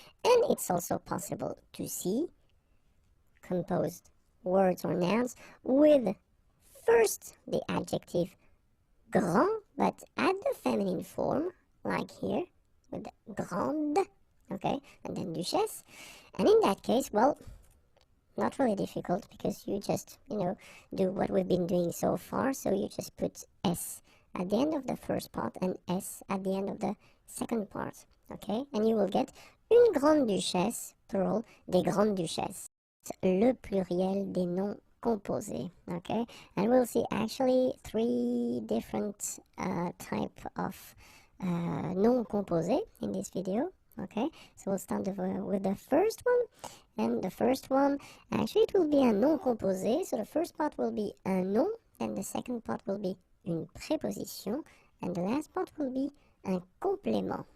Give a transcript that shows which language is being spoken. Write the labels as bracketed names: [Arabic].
[English] And it's also possible to see composed words or nouns with first the adjective grand, but at the feminine form, like here, with grande, okay, and then duchesse. And in that case, well, not really difficult, because you just, you know, do what we've been doing so far. So you just put S at the end of the first part and S at the end of the second part, okay? And you will get [French] une grande duchesse, plural, des grandes duchesses. Le pluriel des noms composés, okay? [English] And we'll see actually three different type of noms composés in this video, okay? So we'll start with the first one. And the first one, actually it will be [French] un nom composé. [English] So the first part will be un nom, and the second part will be une préposition, and the last part will be un complément.